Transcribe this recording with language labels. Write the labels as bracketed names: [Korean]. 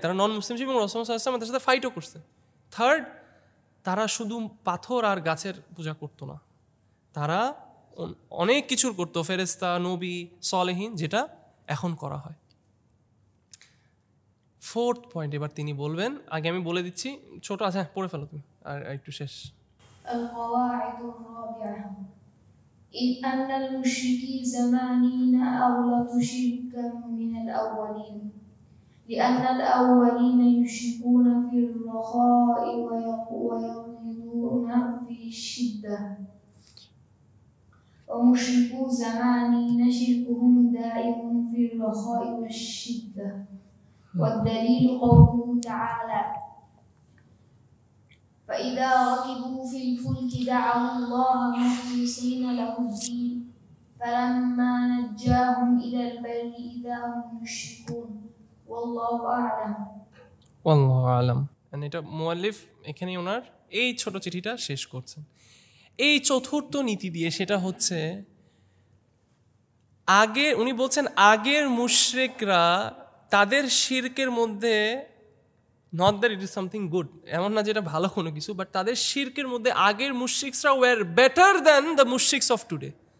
[Bangla] তারা নন মুসলিম ছিল এবং রাসূলুল্লাহ সাল্লাল্লাহু আলাইহি ওয়াসাল্লাম তাদের সাথে ফাইটও করছে। থার্ড, তারা শুধু পাথর আর গাছের পূজা করতো না, তারা অনেক কিছুর করতো, ফেরেশতা, নবী, সলেহীন, যেটা এখন করা হয়। ফোর্থ পয়েন্ট এবার তিনি বলবেন, আগে আমি বলে দিচ্ছি, ছোট আছে, পড়ে ফেলো তুমি আর একটু শেষ। [Arabic] القواعد الرابعة إذ أن المشركي زمانين أغلط شركا من الأولين لأن الأولين يشركون في الرخاء ويغلظون في الشدة ومشركو زمانين شركهم دائم في الرخاء والشدة والدليل قوله تعالى فإذا ركبوا في الفلك دعوا الله مخلصين له الدين فلما نجاهم إلى البر إذا هم يشركون والله أعلم আল্লাহু আ'লাম। [Bangla] এটা মুআল্লিফ এখানে ওনার এই ছোট চিঠিটা শেষ করছেন এই চতুর্থ নীতি দিয়ে, সেটা হচ্ছে আগে উনি বলছেন আগের মুশরিকরা তাদের শিরকের মধ্যে, [English] not that it is something good, [Bangla] এমন না যেটা ভালো কোনো কিছু, বাট তাদের শিরকের মধ্যে আগের মুশরিকরা [English] Were better than the মুশরিকস of today.